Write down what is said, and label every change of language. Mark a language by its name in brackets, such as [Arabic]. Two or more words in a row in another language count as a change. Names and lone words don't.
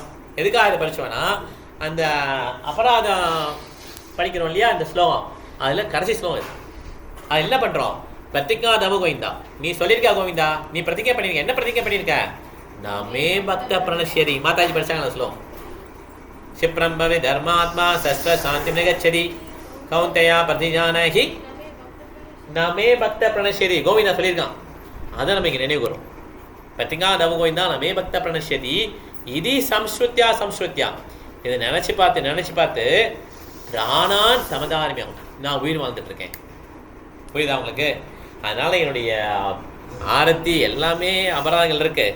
[Tamil] எதுக்காக இதை படிச்சோன்னா, அந்த அபராதம் படிக்கிறோம் இல்லையா, அந்த ஸ்லோகம், அதில் கடைசி ஸ்லோகம் இது. அது என்ன பண்ணுறோம்? [Sanskrit] प्रतिज्ञा तप गोविन्दा, [Tamil] நீ சொல்லியிருக்கா கோவிந்தா, நீ பிரதிஜை பண்ணியிருக்க. என்ன பிரதிஜை பண்ணியிருக்க? [Sanskrit] न मे भक्त प्रणश्यति. [Tamil] மாதாஜி படிச்சாங்க அந்த ஸ்லோகம். [Sanskrit] क्षिप्रंभवे धर्मात्मा सस्व शांति निगच्छति कौन्तेया प्रतिजानहि नमे भक्त प्रणश्यति. [Tamil] கோவிந்தா சொல்லியிருக்கான், அதை நம்ம இங்கே நினைவு கூறும். [Sanskrit] प्रतिज्ञा तव गोविन्दा न मे भक्त प्रणश्यति [Tamil] இது சம்ஸ்ருத்தியா. இதை நினச்சி பார்த்து பிராணான் சமதானமே நான் உயிர் வாழ்ந்துட்டு இருக்கேன். புரியுதா உங்களுக்கு? அதனால் என்னுடைய ஆரத்தி எல்லாமே அபராதங்கள் இருக்கு.